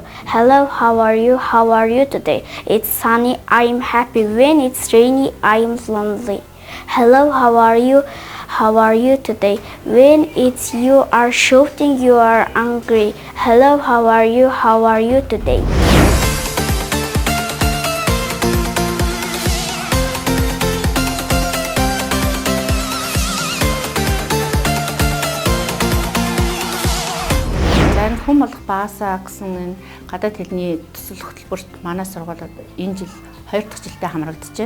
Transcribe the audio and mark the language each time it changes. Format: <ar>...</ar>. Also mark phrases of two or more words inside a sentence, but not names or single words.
<en>Hello, how are you? How are you today? It's sunny, I'm happy. When it's rainy, I'm lonely. Hello, how are you? How are you today? When it's you are shouting, you are angry. Hello, how are you? How are you today?</en> <mn>Хүн болох багасаа гэсэн энэ гадаад хэлний төсөл хөтөлбөрт манай сургуулиуд энэ жил 2 дахь жилдээ хамрагдчихэ.</mn>